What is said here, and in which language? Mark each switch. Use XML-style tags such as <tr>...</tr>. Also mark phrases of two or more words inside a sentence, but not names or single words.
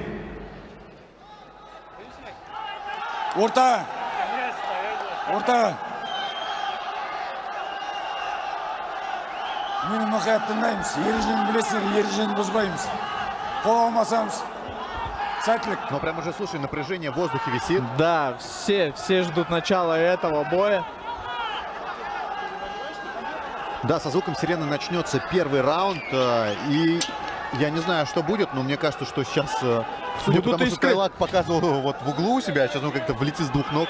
<kk>Орта. Менің мұқият тыңдаймыз. Ережені білесіңдер, ережені бұзбаймыз. Қол алмасамыз. Сәттілік.</kk> <ru>Но прям уже, слушай, напряжение в воздухе висит. Да, все ждут начала этого боя. Да, со звуком сирены начнется первый раунд. И я не знаю, что будет, но мне кажется, что сейчас, судя по тому, что Тайлак показывал вот в углу у себя, сейчас он как-то влетит с 2 ног.</ru>